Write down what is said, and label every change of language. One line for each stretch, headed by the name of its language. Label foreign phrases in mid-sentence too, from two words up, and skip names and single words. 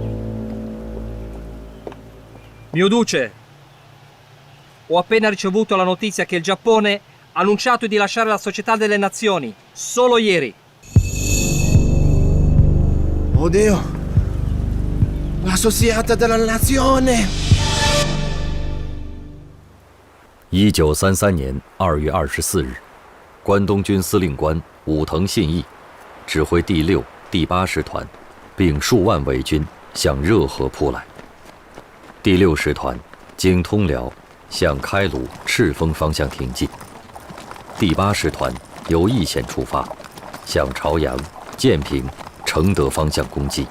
Italian: Mio Duce, ho appena ricevuto la notizia che il Giappone ha annunciato di lasciare la Società delle Nazioni, solo ieri. Oddio! L'Associata della Nazione!
Chinese: 1933 年2月24日，关东军司令官武藤信义指挥第6、第8师团，并数万伪军向热河扑来。第6师团经通辽向开鲁、赤峰方向挺进，第8师团由义县出发，向朝阳、建平、承德方向攻击。